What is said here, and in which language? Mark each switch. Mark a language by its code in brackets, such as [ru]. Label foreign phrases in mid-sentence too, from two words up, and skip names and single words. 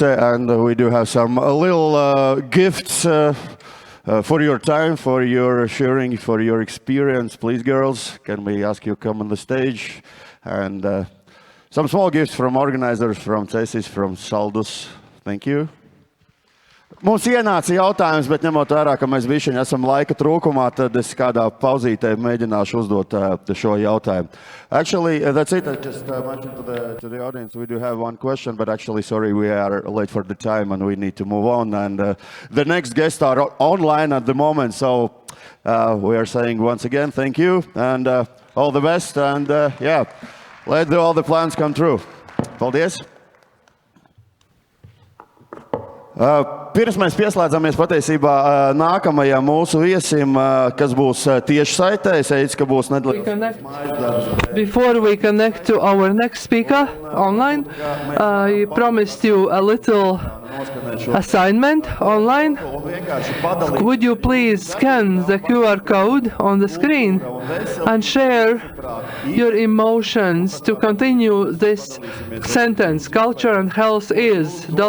[en] And we do have some little gifts for your time, for your sharing, for your experience. Please, girls, can we ask you to come on the stage? And some small gifts from organizers, from Cēsīs, from Saldus. Thank you. [lv] Mums ienāca jautājums, bet ņemot vērā, ka mēs bišķiņi esam laika trūkumā, tad es kādā pauzītē mēģināšu uzdot šo jautājumu. [en] Actually, that's it. I just mentioned to the audience, we do have one question, but actually, sorry, we are late for the time and we need to move on. And the next guests are online at the moment, so we are saying once again, thank you and all the best. And yeah, let all the plans come true. [lv] Paldies! Pirms mēs pieslēdzamies patiesībā nākamajam mūsu viesim, kas būs tieši saitē, es teicu, ka būs nedaudz. [en] Before we connect to our next speaker online, I promised you a little assignment online. Would you please scan the QR code on the screen and share your emotions to continue this sentence, culture and health is ...